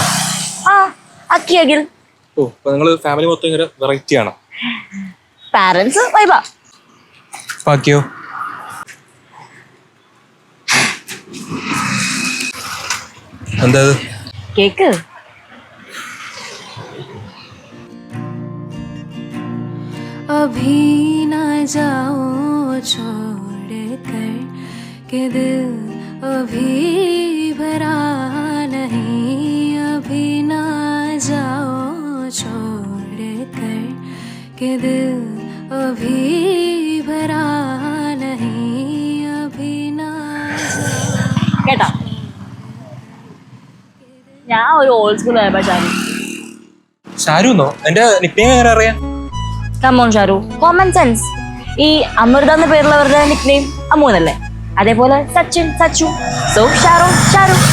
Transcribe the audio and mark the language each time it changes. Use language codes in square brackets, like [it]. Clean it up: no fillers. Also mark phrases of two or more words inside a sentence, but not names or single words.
[ml] ആ, അക്കി അഖിൽ. ഓ, അപ്പൊ നിങ്ങള് ഫാമിലി മൊത്തം ഇങ്ങനെ വെറൈറ്റി ആണോ? [en] parents vibe. [ml] ബാക്കിയോ? എന്താ കേക്ക്? [hi] अभी ना जाओ छोड़ कर के दिल अभी भरा नहीं, अभी ना जाओ छोड़ कर के दिल अभी भरा नहीं, अभी ना [ml] കേട്ടാ, ഞാൻ ഒരു [en] old school vibe [ml] ചാരു. ഷാരു എന്നോ? എന്റെ നിക്നെയിം എങ്ങനെ അറിയാം? കമോൺ ഷാരു, [en] common sense. [ml] ഈ അമൃത എന്ന പേരുള്ളവരുടെ നിക്നെയിം അമ്മു എന്നല്ലേ? അതേപോലെ സച്ചിൻ സച്ചു, സോ ഷാരു ഷാരു.